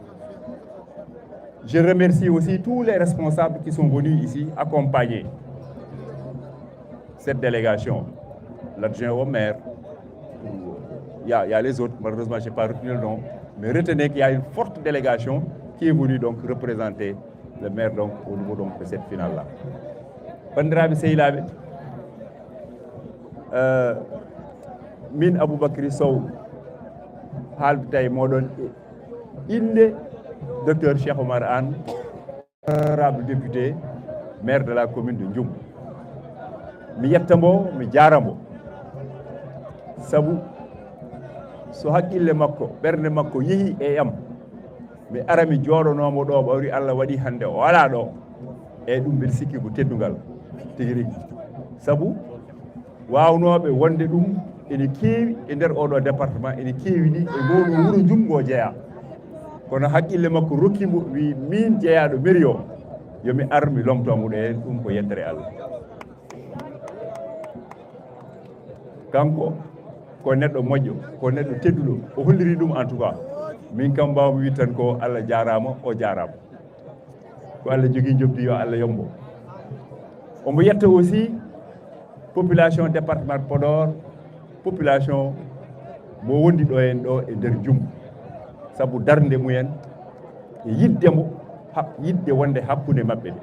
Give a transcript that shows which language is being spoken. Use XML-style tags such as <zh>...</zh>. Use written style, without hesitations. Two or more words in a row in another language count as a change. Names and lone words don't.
<fr>Je remercie aussi tous les responsables qui sont venus ici accompagner cette délégation. L'adjoint au maire, il y a les autres, malheureusement je n'ai pas retenu le nom, mais retenez qu'il y a une forte délégation qui est venue donc représenter le maire donc, au niveau donc, de cette finale-là.</fr> <ff>Bandiraɓe sehilaɓe, min Aboubacry Sow haalbita e moɗon inde docteur Cheikh Oumar Anne,</ff> <fr>honorable député, maire de la commune de Ndioum.</fr> <ff>Mi yettambo, mi jarambo. Sabu so hakkille makko, ɓernde makko yehi e yam, mi ara mi jooɗonomo ɗo ɓawri Allah waɗi hande o wala ɗo, e ɗum mbiɗa sikki ko teddungal tigi rigui. Sabu wawnoɓe wonde ɗum ene keewi e nder oɗo département, ene keewi ni e ngoɗo wuuro Ndioum ngo jeeya. Kono hakkille makko rokkimo wi min jeeyaɗo mairie o yomi ar mi lomtomuɗo hen, ɗum ko yettere Allah. Kanko ko neɗɗo moƴƴo, ko neɗɗo tedduɗo, o holliri ɗum</ff> <fr>en tout cas.</fr> <ff>Min kam mbawmi wi tan ko Allah jarama, o jarama. Ko Allah jogui jobdi yo Allah yombo. Omo yetta aussi</ff> <fr>population département de Podor,</fr> <ff>population mo wondi ɗo en ɗo e nder Ndioum. Sabu darde mumen e yiddemo yidde wonde hakkude mabɓe ɗe.</ff>